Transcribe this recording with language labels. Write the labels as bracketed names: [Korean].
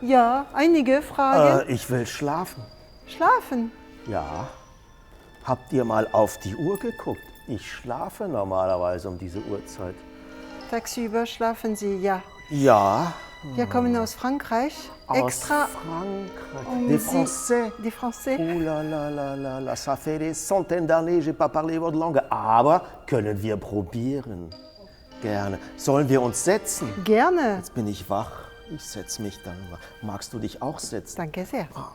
[German] Ja, einige Fragen. Ich will schlafen. Schlafen? Ja. Habt ihr mal auf die Uhr geguckt? Ich schlafe normalerweise um diese Uhrzeit. Tagsüber schlafen Sie, ja. Ja. Wir kommen aus Frankreich. Extra. Frankreich. [French] Des Français. Des Français. Oh là là là là là, ça fait des centaines d'années, j'ai pas parlé votre langue. [German] Aber können wir probieren? Gerne. Sollen wir uns setzen? Gerne. Jetzt bin ich wach. Ich setze mich dann. Magst du dich auch setzen? Danke sehr.